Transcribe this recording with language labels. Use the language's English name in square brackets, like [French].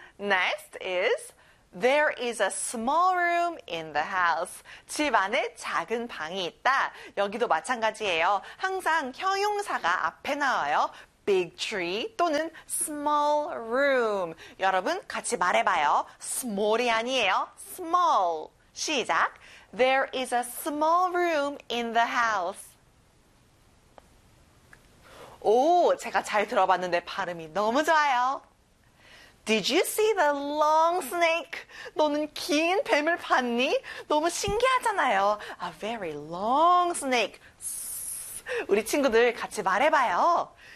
[English] Next is there is a small room in the house. [Korean] 집 안에 작은 방이 있다. 여기도 마찬가지예요. 항상 형용사가 앞에 나와요. [English] Big tree 또는 small room. [Korean] 여러분 같이 말해봐요. Small이 아니에요. Small. 시작. [English] There is a small room in the house. [Korean] 오, 제가 잘 들어봤는데 발음이 너무 좋아요. [English] Did you see the long snake? [Korean] 너는 긴 뱀을 봤니? 너무 신기하잖아요. [English] A very long snake. [Korean] 우리 친구들 같이 말해봐요.